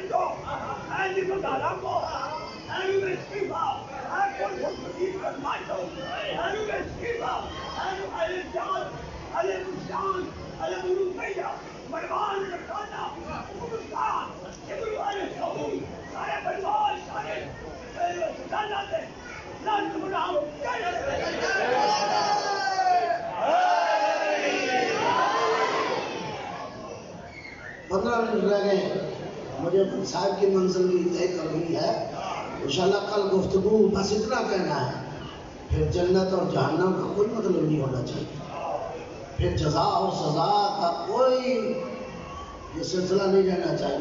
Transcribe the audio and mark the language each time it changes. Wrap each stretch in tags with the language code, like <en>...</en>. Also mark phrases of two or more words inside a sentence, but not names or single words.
<ur>Andy Magalamo, Andy Skiba, Andy Magalamo, Andy Skiba, Andy Alijan, Ali Mushan, Ali Murumaya, Marwan Rakana, Mushan, Ibru Ali Sahu, Sare Parwal, Sare Sanade, Nand Munam, 15 منٹ رہ گئے، مجھے اپنے صاحب کی منزل بھی طے کرنی ہے انشاءاللہ۔ کل گفتگو بس اتنا کہنا ہے، پھر جنت اور جہنم کا کوئی مطلب نہیں ہونا چاہیے، پھر جزا اور سزا کا کوئی یہ سلسلہ نہیں رہنا چاہیے۔</ur>